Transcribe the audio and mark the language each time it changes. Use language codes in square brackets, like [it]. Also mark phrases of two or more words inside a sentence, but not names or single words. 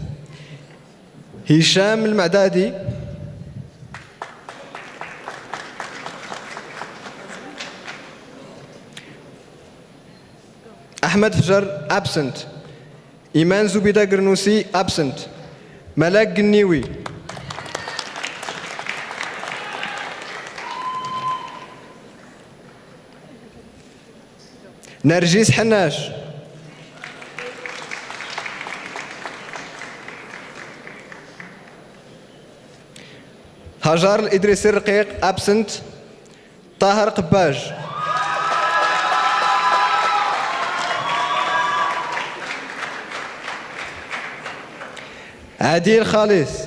[en] Hisham Al-Ma'dadi. Ahmed Fjar, absent. Iman Zubida Gernousi, absent. Malak Gniwi. Narjis Hanash. هاجر الإدريسي الرقيق، absent. طاهر قباج. عادل خالص.